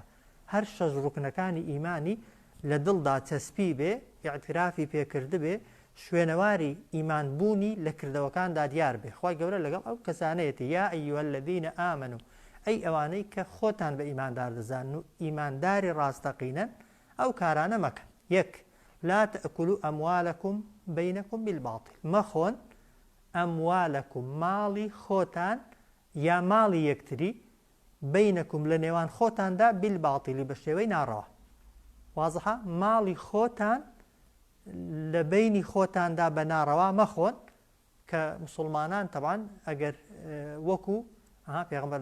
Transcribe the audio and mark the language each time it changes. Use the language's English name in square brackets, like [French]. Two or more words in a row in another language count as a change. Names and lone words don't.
[Central Kurdish] هەر شەش ڕوکنەکانی ئیمانی لە دڵدا چەسپی بێ ئیعترافی پێکرد بێ شوێنەواری ئیمانبوونی لە کردەوەکاندا دیار بێ. خوای گەورە لەگەڵ ئەو کەسانەیەتی [Arabic] یا ئەیها الذین ئامنوا [Central Kurdish] ئەی ئەوانەی کە خۆتان بە ئیماندار دەزانن و ئیمانداری ڕاستەقینەن ئەو کارانە مەکەن. یەک [Arabic] لا تأكلوا أموالكم بينكم بالباطل [Central Kurdish] مەخۆن ئەموالەکم ماڵی خۆتان یا ماڵی یەکتری بینەکم لە نێوان خۆتاندا بالباطیلی بە شێوەی ناڕەوا. وازحە ماڵی خۆتان لە بینی خۆتاندا بە ناڕەوا مەخۆن کە مسلمانان طبعا ئەگەر وەکو پێغەمبەر